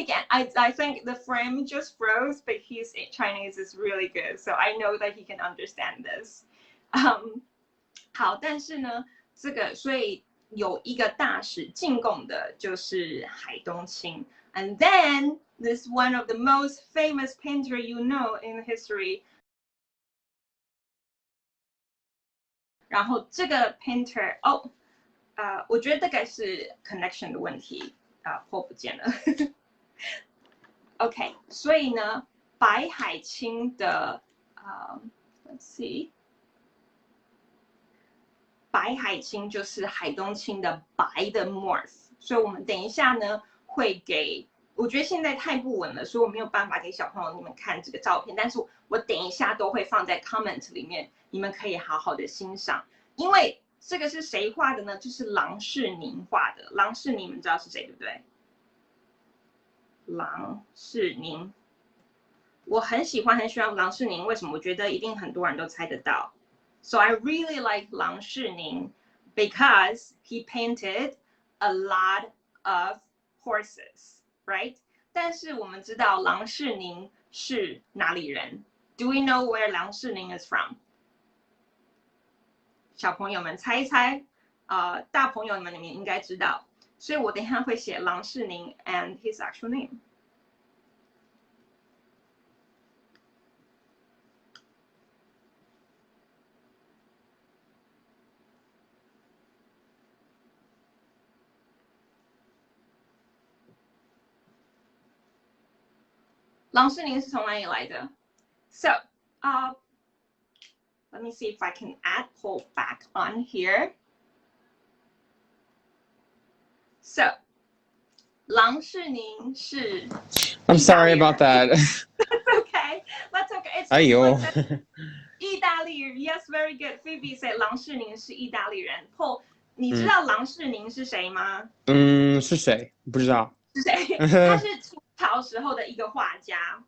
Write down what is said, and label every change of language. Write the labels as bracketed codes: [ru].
[en] I think the frame just froze, but his Chinese is really good, so I know that he can understand this. [zh] 好，但是呢，这个所以有一个大使进贡的就是海东青 [en] and then this one of the most famous painter you know in history. [zh] 然后这个 painter 我觉得大概是 connection 的问题Paul 不见了。 OK， 所以呢，白海青的 [en] let's see， [zh] 白海青就是海东青的白的 morph， 所以我们等一下呢会给，我觉得现在太不稳了，所以我没有办法给小朋友你们看这个照片，但是我等一下都会放在 comment 里面，你们可以好好的欣赏。因为这个是谁画的呢？就是郎世宁画的。郎世宁你们知道是谁对不对？郎世宁，我很喜欢郎世宁，为什么？我觉得一定很多人都猜得到。 [en] So I really like 郎世宁 because he painted a lot of horses, right? [zh] 但是我们知道郎世宁是哪里人 ？ [en] Do we know where 郎世宁 is from？ [zh] 小朋友们猜一猜，大朋友们你们应该知道。所以我等一下会写郎世宁 [en] and his actual name。 [zh] 郎世宁是从哪里来的 [en] ？So, let me see if I can add Paul back on here. [zh] So, 郎世宁是 [en] I'm sorry about that. That's okay. That's okay. It's [zh] 哎呦。意大利人 [en] Yes, very good. [zh] Phoebe said 郎世宁是意大利人。Paul, 你知道郎世宁是谁吗？是谁？不知道。是谁？他是清朝时候的一个画家。